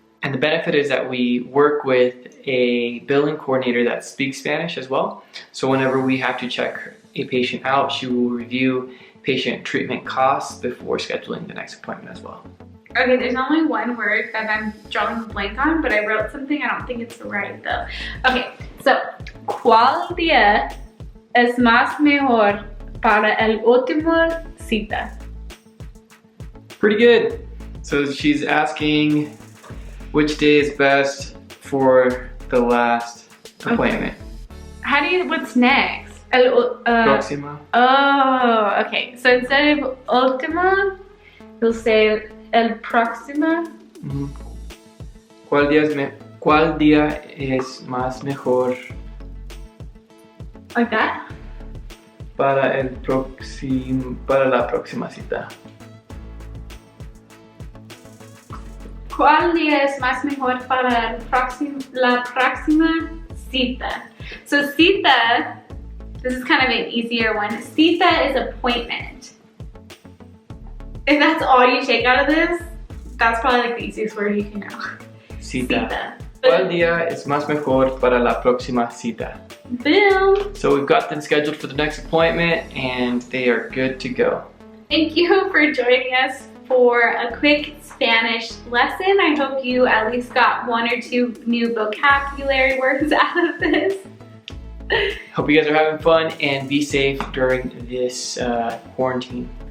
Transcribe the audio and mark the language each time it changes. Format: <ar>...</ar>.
<en>And the benefit is that we work with a billing coordinator that speaks Spanish as well. So whenever we have to check a patient out, she will review patient treatment costs before scheduling the next appointment as well. Okay, there's only one word that I'm drawing a blank on, but I wrote something. I don't think it's right though. Okay, so</en> <es>¿cuál día es más mejor para el último cita?</es> <en>Pretty good. So she's asking which day is best for the last appointment. How do you, what's next?</en> <es>Próxima.</es> <en>Oh, okay. So instead of último, you'll say</en> <es>el próximo. Mm-hmm. ¿Cuál día es más mejor</es> <en>Like that?</en> <es>para la próxima cita? ¿Cuál día es más mejor para la próxima cita?</es> <en>So cita, this is kind of an easier one. Cita is appointment. If that's all you take out of this, that's probably like the easiest word you can know.</en> <es>Cita. ¿Cuál día es más mejor para la próxima cita?</es> <en>Boom! So we've got them scheduled for the next appointment and they are good to go. Thank you for joining us for a quick Spanish lesson. I hope you at least got 1 or 2 new vocabulary words out of this. Hope you guys are having fun and be safe during this quarantine.</en>